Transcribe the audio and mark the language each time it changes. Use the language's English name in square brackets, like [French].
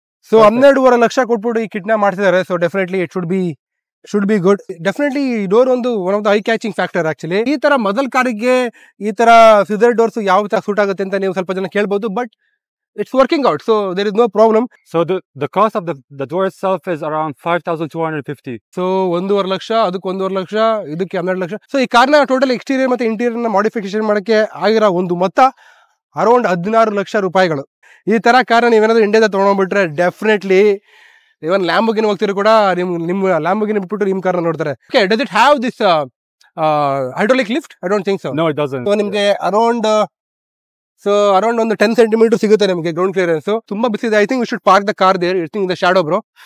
[Kannada] So 12.5 lakh ಕೊಟ್ಬಿಟ್ಟು ಈ ಕಿಟ್ನ ಮಾಡ್ತಿದ್ದಾರೆ. [English] So definitely it should be good. [Kannada] Definitely ಈ ಡೋರ್ ಒಂದು one of the I catching factor actually. ಈ ತರ ಮೊದಲ ಕಾರಿಗೆ ಈ ತರ ಸಿಸರ್ ಡೋರ್ಸ್ ಯಾವ ತರ ಸೂಟ್ ಆಗುತ್ತೆ ಅಂತ ನೀವು ಸ್ವಲ್ಪ ಜನ ಕೇಳ್ಬೋದು, but [English] it's working out, so there is no problem. So the cost of the door itself is around 5,250. [Kannada] So 1.5 lakh, ಅದಕ್ಕೆ 1.5 ಲಕ್ಷ, ಇದಕ್ಕೆ 12 ಲಕ್ಷ. ಸೊ ಈ ಕಾರ್ನ ಟೋಟಲ್ ಎಕ್ಸ್ಟೀರಿಯರ್ ಮತ್ತೆ ಇಂಟೀರಿಯರ್ ನ ಮಾಡಿಫಿಕೇಶನ್ ಮಾಡಕ್ಕೆ ಆಗಿರೋ ಒಂದು ಮೊತ್ತ ಅರೌಂಡ್ 16 ಲಕ್ಷ ರೂಪಾಯಿಗಳು. ಈ ತರ ಕಾರ್ನ ನೀವೇನಾದ್ರೂ ಇಂಡಿಯಾದ ತಗೊಂಡ್ಬಿಟ್ರೆ ಡೆಫಿನೆಟ್ಲಿ, ಇವನ್ ಲ್ಯಾಂಬೋಗಿನಿ ಹೋಗ್ತಿರೋ ಕೂಡ ನಿಮ್ಮ ಲ್ಯಾಂಬೋಗಿನಿ ಬಿಟ್ಬಿಟ್ಟು ನಿಮ್ಮ ಕಾರ್ನ ನೋಡ್ತಾರೆ. [English] Okay, does it have this hydraulic lift? I don't think so. No, it doesn't. [Kannada] So ನಿಮ್ಗೆ ಅರೌಂಡ್ ಒಂದು 10 ಸೆಂಟಿಮೀಟರ್ ಸಿಗುತ್ತೆ ನಿಮಗೆ ಗ್ರೌಂಡ್ ಕ್ಲಿಯರೆನ್ಸ್. ತುಂಬಾ ಬಿಸಿದೆ. [English] I think we should park the car there, it in the shadow bro.